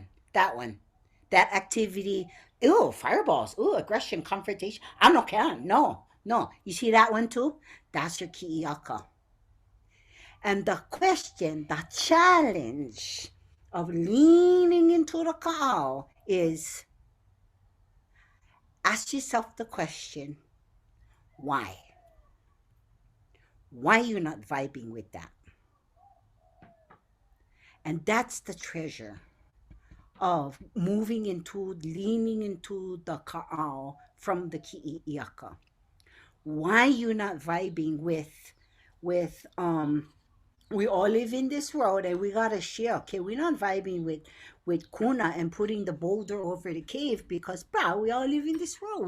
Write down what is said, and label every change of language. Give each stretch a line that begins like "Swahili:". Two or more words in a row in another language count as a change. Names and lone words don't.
English: That activity, ew, fireballs, ew, aggression, confrontation. I'm not can. No. You see that one too? That's your ki'iaka. And the question, the challenge of leaning into the kaʻao is, ask yourself the question, why? Why you're not vibing with that? And that's the treasure of leaning into the kaʻao from the ki'iaka. Why you're not vibing with we all live in this world and we gotta share. Okay, we're not vibing with Kuna and putting the boulder over the cave because we all live in this world.